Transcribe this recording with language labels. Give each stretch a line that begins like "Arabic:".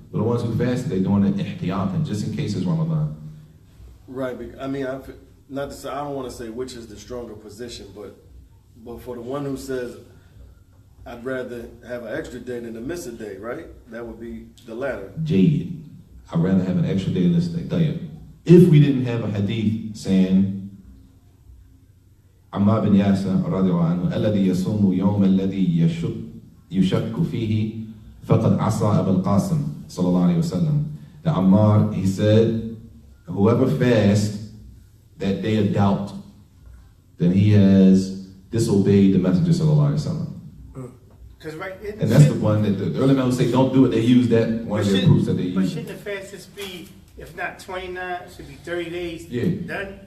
English: But the ones who fast it, they're doing it ihtiyatan, just in case it's Ramadan. Right. I mean, not to say, I don't want to say which is the stronger position, but for the one who says, I'd rather have an extra day than to miss a day, right? That would be the latter. Jade. I'd rather have an extra day this day. Tell you. If we didn't have a hadith saying, Ammar bin Yasir radiallahu anhu,
Arabic: الذي يصوم يوم الذي يشك فيه فقد عصى أبا القاسم صلى الله عليه وسلم.
English: The Ammar, he said, whoever fasts that day of doubt, then he has disobeyed the Messenger sallallahu alaihi wasallam. And that's the one that the early men who say don't do it, they use that one of their proofs that they use. But shouldn't the fastest be, if not 29, it should be 30 days done?